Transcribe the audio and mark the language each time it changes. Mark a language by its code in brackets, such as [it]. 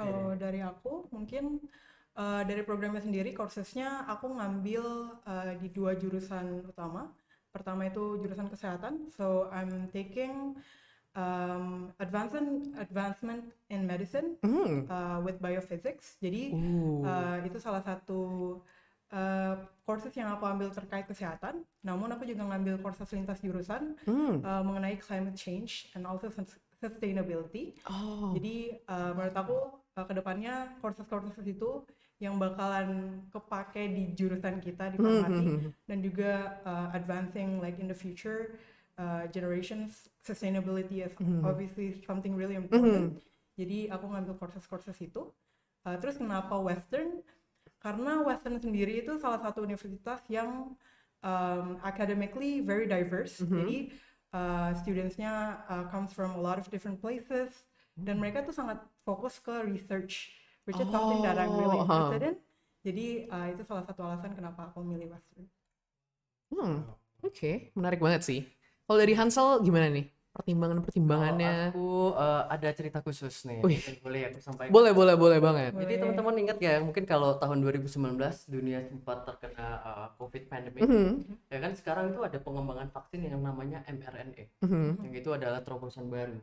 [id] Kalau dari aku mungkin dari programnya sendiri, coursesnya aku ngambil di 2 jurusan utama. Pertama itu jurusan kesehatan, [en] so I'm taking advancement in medicine with biophysics. [id] Jadi itu salah satu courses yang aku ambil terkait kesehatan. Namun aku juga ngambil courses lintas jurusan mengenai [en] climate change and also sustainability. [id] Jadi menurut aku kedepannya courses itu yang bakalan kepake di jurusan kita di farmasi dan juga [en] advancing like in the future generations, sustainability is obviously something really important. [id] Jadi aku ngambil courses itu. Terus kenapa Western? Karena Western sendiri itu salah satu universitas yang [en] academically very diverse. [id] Jadi studentsnya [en] comes from a lot of different places [id] dan mereka tuh sangat fokus ke [en] research, which is something that I'm really interested in. [id] Jadi itu salah satu alasan kenapa aku milih Western. Oke, menarik banget sih. Kalau dari Hansel gimana nih? Pertimbangannya? Aku ada cerita khusus nih. Wih. Boleh aku sampaikan? Boleh banget. Jadi teman-teman ingat ya, mungkin kalau tahun 2019 dunia sempat terkena COVID pandemic, ya kan sekarang itu ada pengembangan vaksin yang namanya mRNA, yang itu adalah terobosan baru.